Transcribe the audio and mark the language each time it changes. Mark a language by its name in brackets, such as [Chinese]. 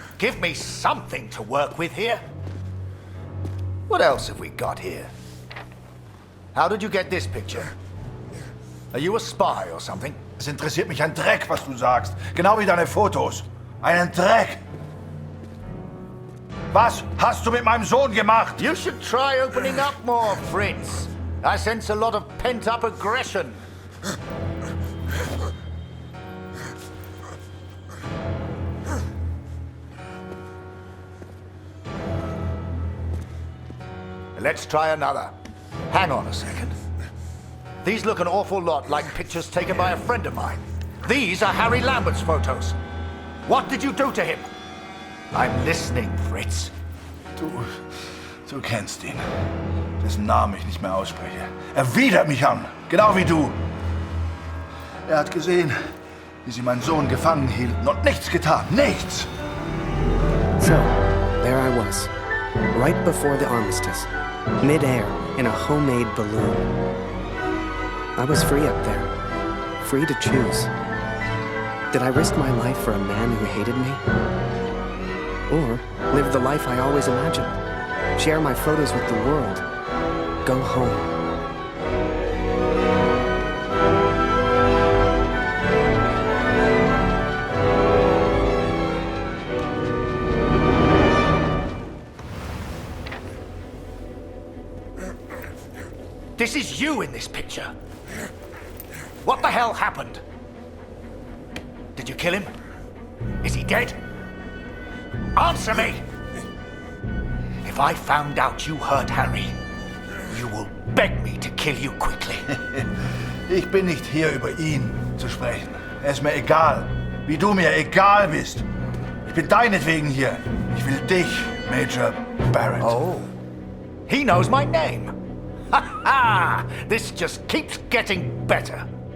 [English] Give me something to work with here. What else have we got here? How did you get this picture? Are you a spy or something? [German] Es interessiert mich ein Dreck, was du sagst. Genau wie deine Fotos. Einen Dreck. Was hast du mit meinem Sohn gemacht? [English] You should try opening up more, Fritz. I sense a lot of pent-up aggression. Let's try another. Hang on a second. These look an awful lot like pictures taken by a friend of mine. These are Harry Lambert's photos. What did you do to him? I'm listening, Fritz. [German] Du kennst ihn. Dessen Namen ich nicht mehr ausspreche. Er widert mich an. Genau wie du. Er hat gesehen, wie sie meinen Sohn gefangen hielten und nichts getan. Nichts! [English] So, there I was, right before the armistice, mid-air in a homemade balloon. I was free up there, free to choose. Did I risk my life for a man who hated me? Or live the life I always imagined? Share my photos with the world? Go home? is you in this picture. What the hell happened? Did you kill him? Is he dead? Answer me! If I found out you hurt Harry, you will beg me to kill you quickly. [German] Ich bin nicht hier, über ihn zu sprechen. Es ist mir egal, wie du mir egal bist. Ich bin deinetwegen hier. Ich will dich, Major Barrett. [English] Oh, he knows my name. Ha ha! This just keeps getting better.